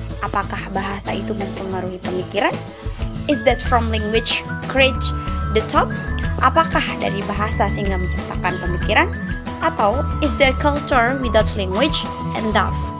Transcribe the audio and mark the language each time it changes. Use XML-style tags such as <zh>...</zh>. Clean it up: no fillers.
<id>Apakah bahasa itu mempengaruhi pemikiran?</id> <en>Is that from language create the thought?</en> <id>Apakah dari bahasa sehingga menciptakan pemikiran?</id> <en>Atau is there culture without language and thought?</en>